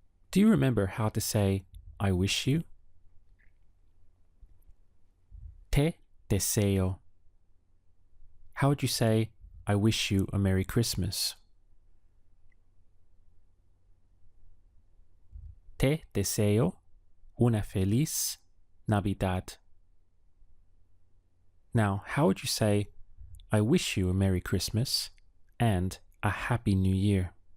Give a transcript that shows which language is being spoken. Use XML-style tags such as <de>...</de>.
<en>Do you remember how to say I wish you?</en> <es>Te deseo.</es> <en>How would you say I wish you a Merry Christmas?</en> <es>Te deseo una feliz Navidad.</es> <en>Now, how would you say I wish you a Merry Christmas and a Happy New Year?</en>